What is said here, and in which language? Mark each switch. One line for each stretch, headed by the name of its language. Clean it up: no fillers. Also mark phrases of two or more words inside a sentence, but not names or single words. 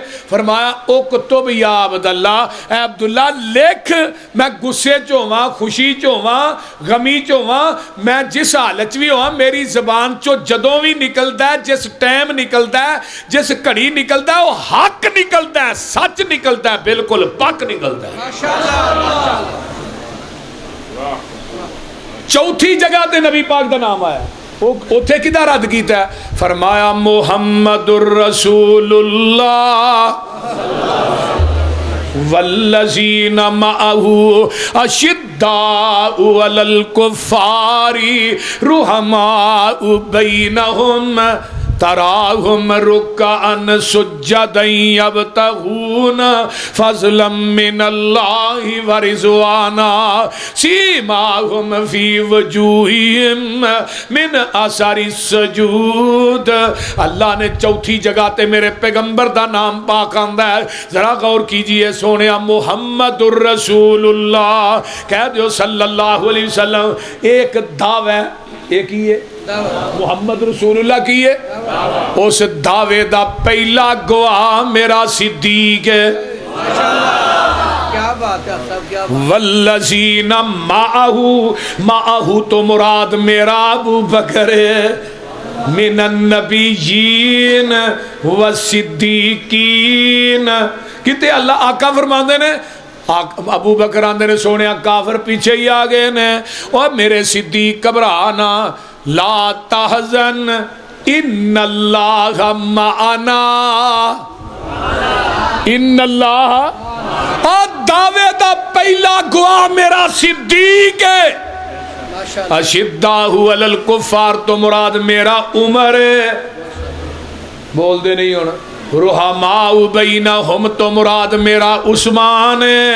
Punjabi: ਫ਼ਰਮਾਇਆ ਓ ਕੁਤੁਬ ਯਾ ਅਬਦੁੱਲਾ, ਐ ਅਬਦੁੱਲਾ ਲਿਖ, ਮੈਂ ਗੁੱਸੇ ਚ ਹੋਵਾਂ, ਖ਼ੁਸ਼ੀ ਚ ਹੋਵਾਂ, ਗ਼ਮੀ ਚ ਹੋਵਾਂ, ਮੈਂ ਜਿਸ ਹਾਲਤ ਭੀ ਹੋਵਾਂ, ਮੇਰੀ ਜ਼ਬਾਨ ਚੋਂ ਜਦੋਂ ਭੀ ਨਿਕਲਦਾ ਹੈ, ਜਿਸ ਟਾਈਮ ਨਿਕਲਦਾ ਹੈ, ਜਿਸ ਘੜੀ ਨਿਕਲਦਾ ਹੈ, ਵੋ ਹੱਕ ਨਿਕਲਦਾ ਹੈ, ਸੱਚ ਨਿਕਲਦਾ ਹੈ, ਬਿਲਕੁਲ ਪੱਕ ਨਿਕਲਦਾ ਹੈ। ਚੌਥੀ ਜਗ੍ਹਾ ਤੇ ਨਬੀ ਪਾਕ ਦਾ ਨਾਮ ਆਇਆ, ਉੱਥੇ ਕਿੱਦਾਂ ਰੱਦ ਕੀਤਾ?
Arabic: فرمایا محمد رسول الله والذين معه أشداء على الكفار رحماء بينهم تراهم ركعا سجدا يبتغون فضلا من الله ورضوانا سيماهم في وجوههم من أثر السجود.
Punjabi: ਅੱਲਾਹ ਨੇ ਚੌਥੀ ਜਗ੍ਹਾ ਤੇ ਮੇਰੇ ਪੈਗ਼ੰਬਰ ਦਾ ਨਾਮ ਪਾਕ ਆਂਦਾ ਹੈ।
Hindi: जरा गौर कीजिए सोनिया,
Arabic: محمد رسول الله
Hindi: कह दो
Arabic: صلى الله عليه وسلم.
Hindi: एक दावा है, एक ही है
Arabic: محمد رسول الله
Hindi: की है।
Punjabi: ਉਸ ਦਾਵੇ ਦਾ ਪਹਿਲਾ ਗਵਾਹ ਮੇਰਾ ਸਿੱਦੀਕ ਹੈ।
Hindi: क्या बात है सब, क्या बात।
Arabic: والذين معه، معه
Punjabi: ਤੋਂ ਮੁਰਾਦ ਮੇਰਾ ਅਬੂ ਬਕਰ ਹੈ,
Arabic: من النبيين والصديقين.
Punjabi: ਕਿੱਤੇ ਅੱਲਾਹ ਆਕਾ ਫ਼ਰਮਾਂਦੇ ਨੇ, ਅਬੂ ਬਕਰ ਆਂਦੇ ਨੇ ਸੋਨੇ ਕਾਫ਼ਰ ਪਿੱਛੇ ਹੀ ਆ ਗਏ ਨੇ, ਔਰ ਮੇਰੇ ਸਿੱਦੀਕ ਘਬਰਾ ਨਾ,
Arabic: لا تحزن إن الله معنا، إن الله.
Punjabi: ਦਾਵੇ ਦਾ ਪਹਿਲਾ ਗਵਾਹ ਮੇਰਾ ਸਿੱਦੀਕ ਹੈ।
Arabic: أشداء على الكفار
Punjabi: ਤੋਂ ਮੁਰਾਦ ਮੇਰਾ ਉਮਰ ਹੈ। ਬੋਲ ਦੇ ਨਹੀਂ ਹੋਣਾ।
Arabic: رحماء بينهم
Punjabi: ਤੋਂ ਮੁਰਾਦ ਮੇਰਾ ਉਸਮਾਨ ਹੈ।